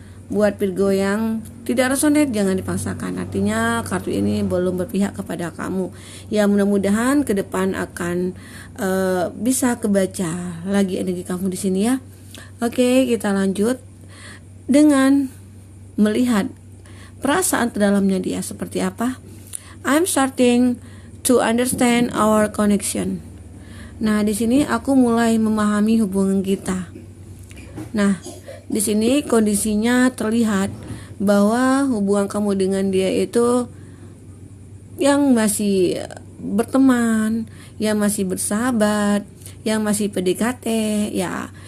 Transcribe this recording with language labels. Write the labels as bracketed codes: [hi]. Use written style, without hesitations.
[id] Buat Virgo yang tidak resonate, jangan dipaksakan. Artinya kartu ini belum berpihak kepada kamu. Ya, mudah-mudahan ke depan akan bisa kebaca lagi energi kamu di sini ya. Oke, kita lanjut dengan melihat perasaan terdalamnya dia seperti apa. [en] I'm starting to understand our connection. [id] Nah, di sini aku mulai memahami hubungan kita. Nah, di sini kondisinya terlihat bahwa hubungan kamu dengan dia itu yang masih berteman, yang masih bersahabat, yang masih PDKT ya.